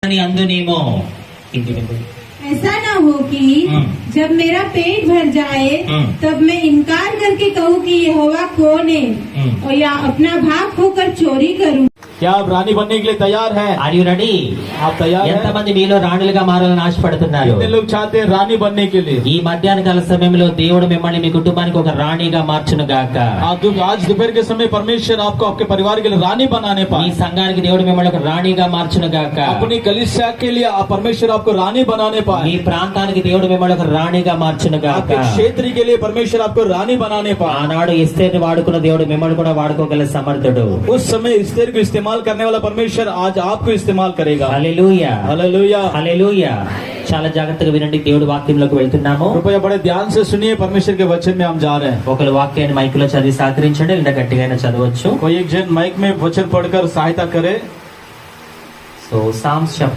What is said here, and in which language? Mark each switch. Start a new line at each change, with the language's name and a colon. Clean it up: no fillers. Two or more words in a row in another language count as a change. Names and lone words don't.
Telugu: అందునేమో
Hindi: ऐसा ना हो कि जब मेरा पेट भर जाए तब मैं इनकार करके कहूँ कि यहोवा कौन है और या अपना भाग खोकर चोरी करूँ। क्या आप रानी बनने के लिए तैयार हैं?
English: Are you ready?
Hindi: आप तैयार हैं?
Telugu: ఎంతమంది మీలో రాణులుగా మారాలని ఆశపడుతున్నారు?
Hindi: कितने लोग चाहते हैं रानी बनने के लिए?
Telugu: ఈ మధ్యాహ్న కాల సమయంలో దేవుడు మిమ్మల్ని మీ కుటుంబానికి ఒక రాణిగా మార్చును గాక.
Hindi: आज दोपहर के समय परमेश्वर आपको आपके परिवार के लिए रानी बनाने
Telugu: మీ
Hindi: पाए।
Telugu: సంఘానికి దేవుడు మిమ్మల్ని ఒక రాణిగా మార్చును గాక.
Hindi: अपनी कलीसिया के लिए परमेश्वर आपको रानी बनाने
Telugu: మీ
Hindi: पाए।
Telugu: ప్రాంతానికి దేవుడు మిమ్మల్ని ఒక రాణిగా మార్చును గాక.
Hindi: आपके क्षेत्र के लिए परमेश्वर आपको रानी बनाने पाए।
Telugu: ఆనాడు ఎస్తేర్ని వాడుకున్న దేవుడు మిమ్మల్ని కూడా వాడుకోగల సమర్థుడు.
Hindi: उस समय एस्तेर को इस्तेमाल करने वाला परमेश्वर आज आपको इस्तेमाल करेगा।
Telugu: హల్లెలూయా,
Hindi: हालेलुया।
Telugu: హల్లెలూయా. చాలా జాగ్రత్తగా వినండి, దేవుడి వాక్యంలోకి వెళ్తున్నాము.
Hindi: कृपया बड़े ध्यान से सुनिए, परमेश्वर के वचन में हम जा रहे हैं।
Telugu: ఒకరు వాక్యాన్ని మైకులో చదివి సహకరించండి, లేదా గట్టిగా చదవచ్చు.
Hindi: कोई एक जन माइक में वचन पढ़कर सहायता करे।
English: So Psalms